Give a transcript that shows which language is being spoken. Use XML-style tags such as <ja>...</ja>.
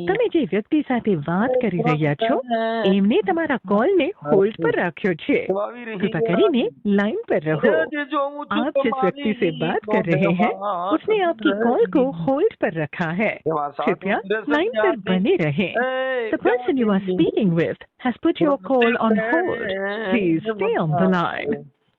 <gu>તમે જે વ્યક્તિ સાથે વાત કરી રહ્યા છો એમને તમારા કોલને હોલ્ડ पर रखो छे।</gu> <hi>कृपा કરીને लाइन पर रहो। आप जिस व्यक्ति से बात कर रहे हैं उसने आपकी कॉल को होल्ड पर रखा है। कृपया लाइन पर बने रहें।</hi> <en>The person you are speaking with has put your call on hold. Please stay on the line.</en>